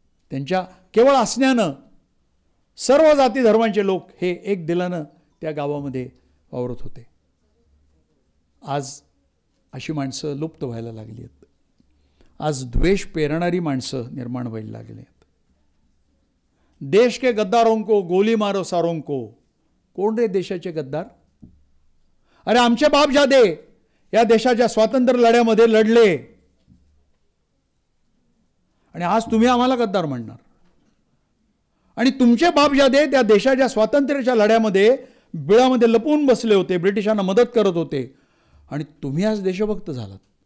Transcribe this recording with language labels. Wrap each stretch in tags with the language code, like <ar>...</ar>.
<mr>त्यांच्या केवळ असण्यानं सर्व जाती धर्मांचे लोक हे एक दिलानं त्या गावामध्ये वावरत होते. आज अशी माणसं लुप्त व्हायला लागली आहेत. आज द्वेष पेरणारी माणसं निर्माण व्हायला लागली आहेत.</mr> <hi>देश के गद्दारों को गोली मारो सारों को.</hi> <mr>कोण रे देशाचे गद्दार? अरे आमचे बापजादे या देशाच्या स्वातंत्र्य लढ्यामध्ये लढले आणि आज तुम्ही आम्हाला गद्दार म्हणणार. आणि तुमचे बापजादे त्या देशाच्या स्वातंत्र्याच्या लढ्यामध्ये बिळामध्ये लपून बसले होते, ब्रिटिशांना मदत करत होते, आणि तुम्ही आज देशभक्त झालात.</mr>